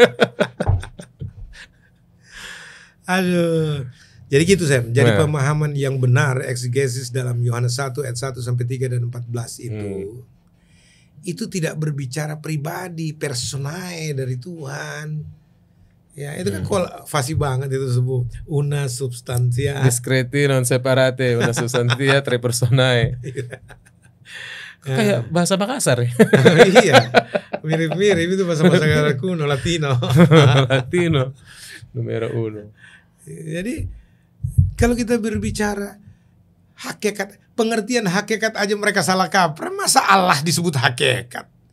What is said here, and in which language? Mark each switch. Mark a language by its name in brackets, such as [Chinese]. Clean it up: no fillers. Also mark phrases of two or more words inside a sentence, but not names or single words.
[Indonesian] Aduh. Jadi gitu Sam. Jadi pemahaman yang benar eksegesis dalam Yohanes 1 ayat 1 sampai 3 dan 14 itu tidak berbicara pribadi, personae dari Tuhan. Ya, itu kan fasih banget itu sebut [Latin] una substantia discreti non separate, una substantia tre personae. [Indonesian] Kayak bahasa Makassar ya. Iya, mirip-mirip itu bahasa kuno Latino. [Italian] Latino numero uno. [Indonesian] Jadi kalau kita berbicara hakikat, pengertian hakikat aja mereka salah kaprah, masa Allah disebut hakikat?